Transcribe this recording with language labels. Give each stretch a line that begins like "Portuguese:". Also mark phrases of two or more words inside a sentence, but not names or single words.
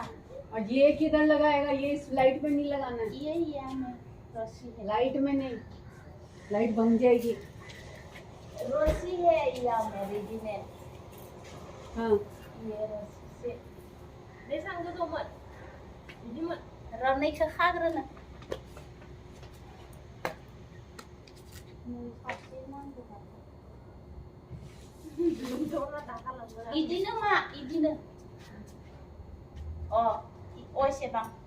Hindi: और ये किधर लगाएगा? ये इस लाइट में नहीं लगाना। ये में रस्सी है। लाइट में नहीं, लाइट बन जाएगी। रस्सी है या में रेडीमेड। हाँ ये रस्सी से
Bodo: दे सांगो तो मत इदि मत रावनाय खो खाग्रोनो इदिनो मा इदिनो एसेबां